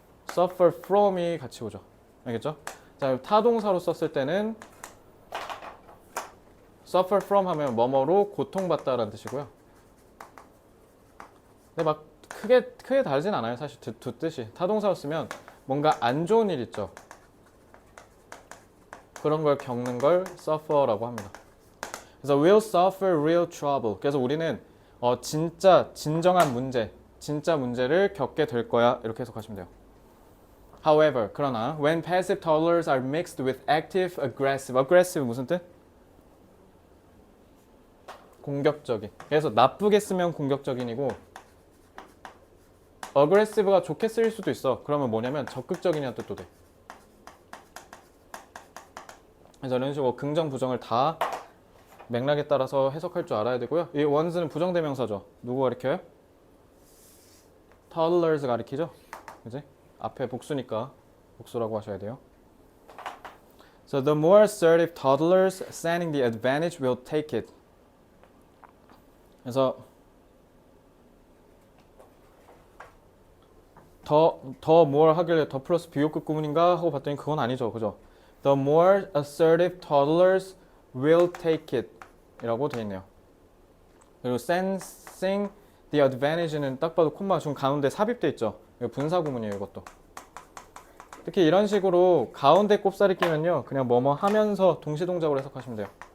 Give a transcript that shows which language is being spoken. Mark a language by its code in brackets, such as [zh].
[ko] suffer from이 같이 오죠. 알겠죠? 자, 타동사로 썼을 때는 suffer from 하면 뭐뭐로 고통받다라는 뜻이고요. 근데 막 크게 다르진 않아요. 사실 두 뜻이. 타동사로 쓰면 뭔가 안 좋은 일 있죠. 그런 걸 겪는 걸 suffer라고 합니다. 그래서 [en] will suffer real trouble. [ko] 그래서 우리는 진짜 진정한 문제, 진짜 문제를 겪게 될 거야. 이렇게 해석하시면 돼요. [en] However, [ko] 그러나 [en] when passive toddlers are mixed with active, aggressive. [ko] aggressive 무슨 뜻? 공격적인. 그래서 나쁘게 쓰면 공격적인이고 aggressive가 좋게 쓰일 수도 있어. 그러면 뭐냐면 적극적인이라는 뜻도 돼. 그래서 이런 식으로 긍정, 부정을 다 맥락에 따라서 해석할 줄 알아야 되고요. 이 ones는 부정대명사죠. 누구 가리켜요? toddlers 가리키죠. 그지? 앞에 복수니까 복수라고 하셔야 돼요. [en] So the more assertive toddlers standing the advantage will take it. [ko] 그래서 더 more 하길래 더 플러스 비교급 구문인가 하고 봤더니 그건 아니죠. 그죠? [en] The more assertive toddlers will take it [ko] 이라고 되어 있네요. 그리고 sensing the advantage는 딱 봐도 콤마 지금 가운데 삽입돼 있죠. 이거 분사 구문이에요. 이것도. 특히 이런 식으로 가운데 꼽사리 끼면요. 그냥 뭐뭐 하면서 동시동작으로 해석하시면 돼요.